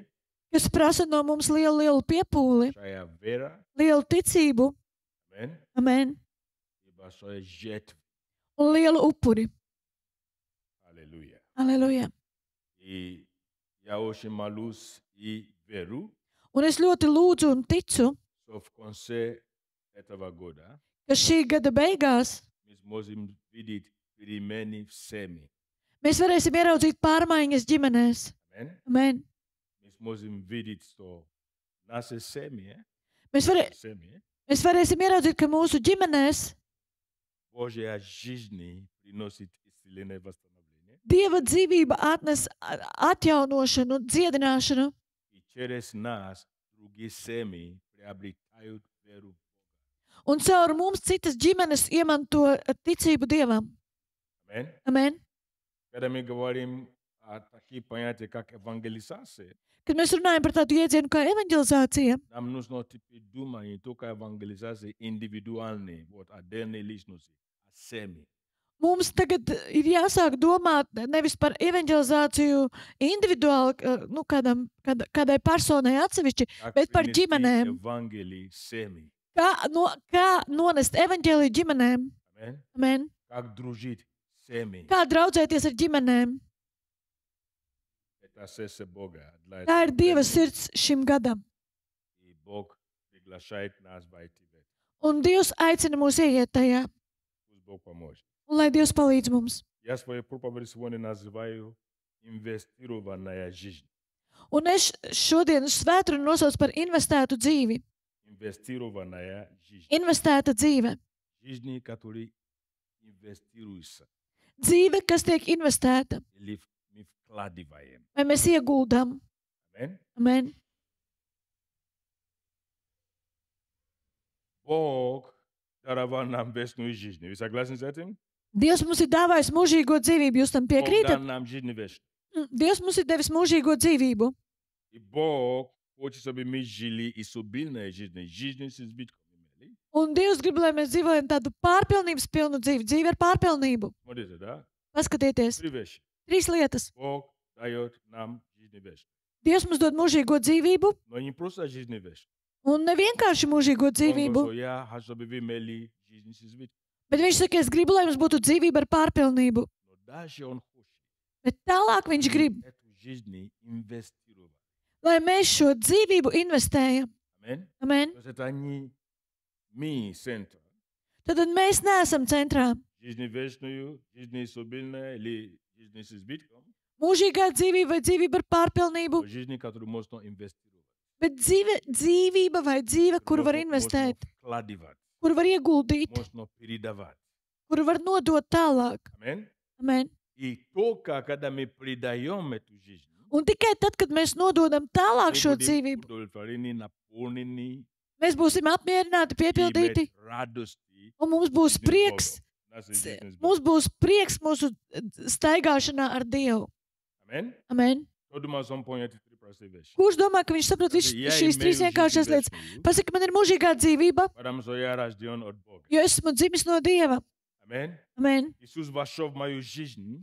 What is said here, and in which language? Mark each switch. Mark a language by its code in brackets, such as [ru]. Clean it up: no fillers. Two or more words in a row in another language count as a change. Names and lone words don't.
[lv] kas prasa no mums lielu piepūli, [ru] большая вера, [lv] lielu ticību, amen, amen, [ru] и большое жертва. [lv] un lielu upuri. [ru] Аллилуйя. [lv] Aleluja. [ru] И я очень молюсь и верю, [lv] Un es ļoti lūdzu un ticu, [ru] что в конце этого года [lv] ka šī gada beigās [ru] мы сможем видеть перемены в семье. [lv] mēs varēsim ieraudzīt pārmaiņas ģimenēs. Amen. Amen. [ru] Мы сможем видеть, что наши семьи, [lv] Mēs varēsim ieraudzīt, ka mūsu ģimenēs [ru] Божья жизнь приносит исцеление и восстановление. [lv] Dieva dzīvība atnes atjaunošanu, dziedināšanu, [ru] И через нас другие семьи приобретают веру в Бога. [lv] un caur mums citas ģimenes iemanto ticību Dievam. Amen. Amen. [ru] Когда мы говорим о таких понятиях, как евангелизация, [lv] Kad mēs runājam par tādu iedzienu kā evanģelizācija, [ru] нам нужно теперь думать не только о евангелизации индивидуальной, вот, отдельной личности, а семьи. [lv] mums tagad ir jāsāk domāt nevis par evanģelizāciju individuāli, kādai personai atsevišķi, [ru] Как [lv] bet par [ru] принести [lv] ģimenēm. [ru] Евангелие семьи. [lv] Kā nonest evanģēliju ģimenēm? Amen. Amen. [ru] Как дружить семьи. [lv] Kā draudzēties ar ģimenēm? [ru] Это сердце Бога. Для [lv] Tā ir [ru] этого [lv] Dieva [ru] времени. [lv] sirds šim gadam. [ru] И Бог приглашает нас войти в это. [lv] Un Dievs aicina mūs ieiet tajā, [ru] Пусть Бог поможет. [lv] un lai Dievs palīdz mums. [ru] Я свою проповедь сегодня называю инвестированная жизнь. [lv] Un es šodienas svētdienu nosaucu par investētu dzīvi. [ru] Инвестированная жизнь. [lv] Investēta dzīve. [ru] Жизнь, которая инвестируется. [lv] Dzīve, kas tiek investēta. [ru] Или мы вкладываем. [lv] Vai mēs ieguldam? Amen. Amen. [ru] Бог даровал нам вечную жизнь. Вы согласны с этим? [lv] Dievs mums ir dāvājis mūžīgo dzīvību. Jūs tam [ru] Бог [lv] piekrītat? [ru] дан нам жизнь вечна. [lv] Dievs mums ir devis mūžīgo dzīvību. [ru] И Бог хоче, чтобы мы жили изобильной жизнью. Жизнью с избытком имели. [lv] Un Dievs grib, lai mēs dzīvojam tādu pārpilnības pilnu dzīvi, dzīvi ar pārpilnību. [ru] Смотрите, да? [lv] Paskatieties, [ru] 3 вещи. [lv] 3 lietas. [ru] Бог дает нам жизнь вечную. [lv] Dievs mums dod mūžīgo dzīvību, [ru] Но не просто жизнь вечную. [lv] un ne vienkārši mūžīgo [ru] Он [lv] dzīvību, [ru] говорит, я хочу, чтобы вы имели жизнь с избытком. [lv] bet viņš saka, es gribu, lai mums būtu dzīvība ar pārpilnību. [ru] Но дальше он хочет [lv] Bet tālāk viņš grib, [ru] эту жизнь инвестировать. [lv] lai mēs šo dzīvību investējam. [ru] Аминь. [lv] Amen. [ru] То есть это не мы центр. [lv] Tad mēs neesam centrā. [ru] Жизнь вечную, жизнь изобильная или жизнь с избытком. [lv] Mūžīgā dzīvība vai dzīvība ar pārpilnību, [ru] Но жизнь, которую можно инвестировать. [lv] bet dzīvība vai dzīve, kur var investēt, [ru] Вкладывать. [lv] kur var ieguldīt, [ru] Можно передавать. [lv] kur var nodot tālāk. [ru] Аминь. [lv] Amen. [ru] И только когда мы предаем эту жизнь, [lv] Un tikai tad, kad mēs nododam tālāk [ru] мы [lv] šo [ru] будем [lv] dzīvību, [ru] удовлетворены, наполнены, [lv] mēs būsim apmierināti, [ru] и [lv] piepildīti, [ru] иметь радости [lv] un mums būs [ru] с [lv] prieks. [ru] Богом. Наша жизнь с [lv] Mums [ru] Богом. [lv] būs prieks mūsu staigāšanā ar Dievu. [ru] Аминь. [lv] Amen. [ru] Кто думает, что он понял эти три простые вещи? [lv] Kurš domā, ka viņš saprot visas [ru] Я [lv] šīs [ru] имею [lv] trīs vienkāršās [ru] жизнь [lv] lietas? [ru] вечную, [lv] Pasaka, man ir mūžīgā dzīvība, [ru] потому что я рожден от Бога. [lv] jo esmu dzimis no Dieva. [ru] Аминь. [lv] Amen. [ru] Иисус вошел в мою жизнь,